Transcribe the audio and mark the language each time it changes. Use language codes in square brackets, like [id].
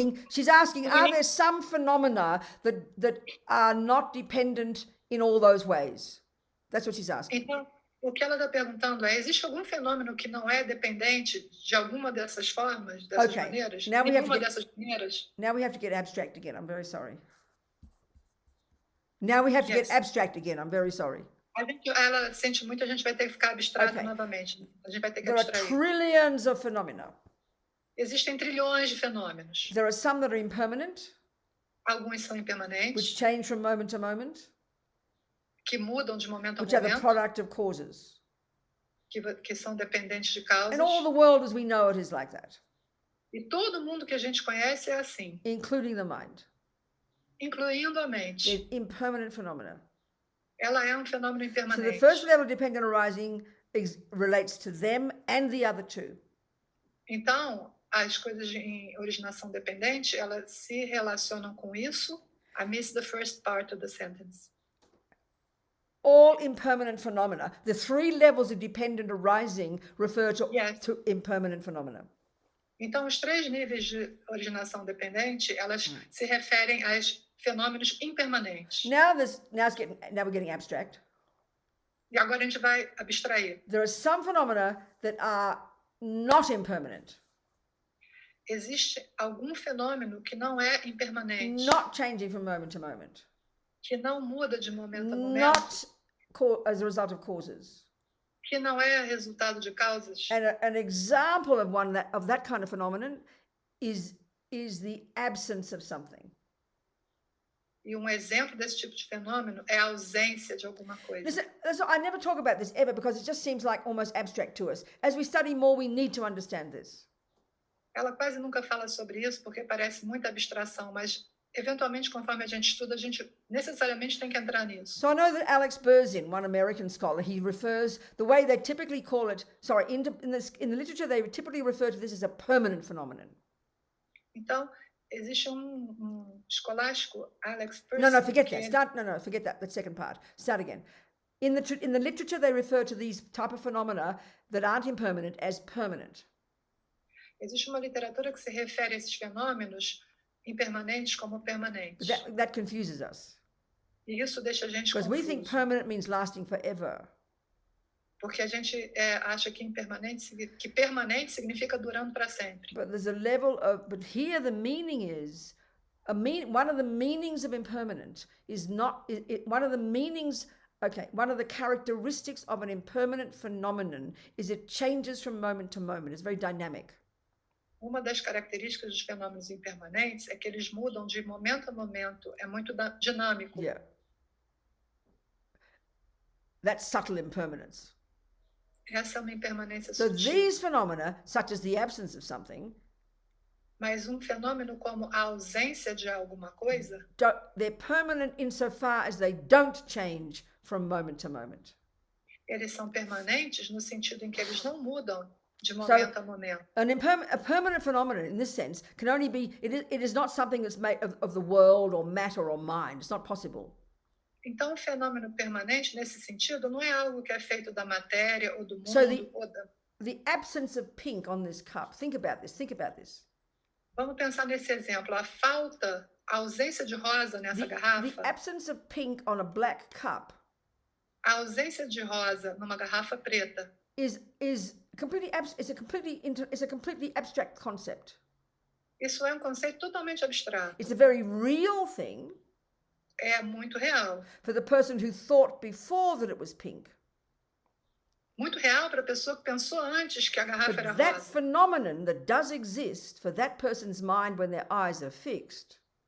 [en] She's asking, are there some phenomena that are not dependent in all those ways? That's what she's asking. [pt] Então, o que ela está perguntando é: existe algum fenômeno que não é dependente de alguma dessas formas, dessas [en] Okay. [pt] maneiras? [en] Now we have [pt] Nenhuma [en] to [pt] dessas maneiras? [en] Now we have to get abstract again. I'm very sorry. Now we have to Yes. get abstract again. I'm very sorry. [pt] Ela sente muito, a gente vai ter que ficar abstrato [en] Okay. [pt] novamente. A gente vai ter que [en] There are [pt] abstrair. [en] trillions of phenomena. [pt] Existem trilhões de fenômenos. [en] There are some that are impermanent, [pt] Alguns são [en] which [pt] impermanentes, [en] change from moment to moment, [pt] que mudam de momento a [en] which are the [pt] momento, [en] product of causes. [pt] que são dependentes de causas. [en] And all the world as we know it is like that, [pt] E todo mundo que a gente conhece é assim, [en] including the mind. [pt] incluindo a mente. [en] They're impermanent phenomena. [pt] Ela é um fenômeno [en] So the [pt] impermanente. [en] first level of dependent arising relates to them and the other two. [pt] Então, as coisas em originação dependente, elas se relacionam com isso. [en] I missed the first part of the sentence. All impermanent phenomena, the three levels of dependent arising refer to, Yes. to impermanent phenomena. [pt] Então, os três níveis de originação dependente, elas se referem aos fenômenos impermanentes. [en] Now we're getting abstract. [pt] E agora a gente vai abstrair. [en] There are some phenomena that are not impermanent, [pt] Existe algum fenômeno que não é impermanente, [en] not changing from moment to moment, [pt] que não muda de momento a momento, [en] not as a result of causes. [pt] que não é resultado de causas. [en] And an example of that kind of phenomenon is the absence of something. [pt] E um exemplo desse tipo de fenômeno é a ausência de alguma coisa. [en] Listen, I never talk about this ever because it just seems like almost abstract to us. As we study more, we need to understand this. [pt] Ela quase nunca fala sobre isso porque parece muita abstração, mas eventualmente, conforme a gente estuda, a gente necessariamente tem que entrar nisso. [en] So I know that Alex Berzin, one American scholar, he refers, the way they typically call it, in the literature, they typically refer to this as a permanent phenomenon. [pt] Então, existe escolástico, Alex Pearson. [en] No, forget that. Forget that. That second part. Start again. In the literature, they refer to these type of phenomena that aren't impermanent as permanent. [pt] Existe uma literatura que se refere a esses fenômenos impermanentes como permanentes. [en] That confuses us. [pt] E isso deixa a gente [en] Because we think [pt] confuso. [en] permanent means lasting forever. [pt] Porque a gente acha que permanente significa durando para sempre. [en] But there's a level of, but here the meaning is, one of the meanings of impermanent is not, one of the meanings, one of the characteristics of an impermanent phenomenon is it changes from moment to moment. It's very dynamic. [pt] Uma das características dos fenômenos impermanentes é que eles mudam de momento a momento. É muito dinâmico. [en] Yeah. That's subtle impermanence. [pt] Essa é uma impermanência [en] So [pt] sutil. [en] these phenomena, such as the absence of something, [pt] Mas um fenômeno como a ausência de alguma coisa, [en] they're permanent insofar as they don't change from moment to moment. [pt] eles são permanentes no sentido em que eles não mudam de momento a momento. [en] A permanent phenomenon in this sense can only be, it is not something that's made of the world or matter or mind. It's not possible. [pt] Então, o fenômeno permanente, nesse sentido, não é algo que é feito da matéria ou do mundo. [en] So [pt] ou da... [en] the absence of pink on this cup, think about this. [pt] Vamos pensar nesse exemplo. A ausência de rosa nessa garrafa, [en] The absence of pink on a black cup [pt] a ausência de rosa numa garrafa preta [en] is completely it's a completely abstract concept. [pt] isso é um conceito totalmente abstrato. [en] It's a very real thing [pt] É muito real. [en] for the person who thought before that it was pink. [pt] Muito real para a pessoa que pensou antes que a garrafa [en] But [pt] era [en] that [pt] rosa. [en] phenomenon that does exist for that person's mind when their eyes are fixed,